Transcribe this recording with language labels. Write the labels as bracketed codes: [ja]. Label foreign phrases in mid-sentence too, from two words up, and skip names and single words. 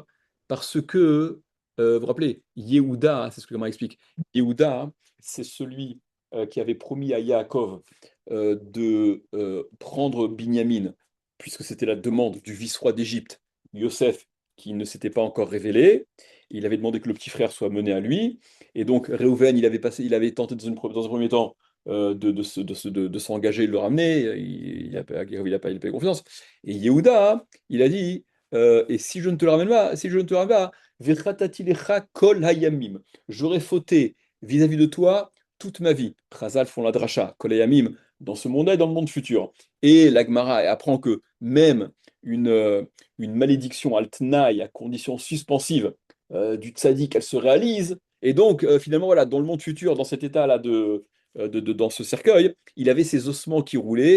[fr] Parce que, vous vous rappelez, Yehuda, c'est ce que Gamara explique, Yehuda, c'est celui qui avait promis à Yaakov de prendre Binyamin, puisque c'était la demande du vice-roi d'Égypte, Yosef, qui ne s'était pas encore révélé. Il avait demandé que le petit frère soit mené à lui. Et donc, Réhouven, il avait tenté dans un premier temps de s'engager et de le ramener. Il a pas eu confiance. Et Yehuda, il a dit et si je ne te le ramène pas, si je ne te le ramène pas, [he] וחטאתי לך כל הימים. [fr] J'aurais fauté vis-à-vis de toi toute ma vie. Chazal font la dracha, [he] כל הימים, [fr] dans ce monde-là et dans le monde futur. Et la Gemara apprend que même une malédiction [he] על תנאי, [fr] à condition suspensive du tzaddik, elle se réalise. Et donc, finalement, voilà, dans le monde futur, dans cet état-là dans ce cercueil, il avait ses ossements qui roulaient.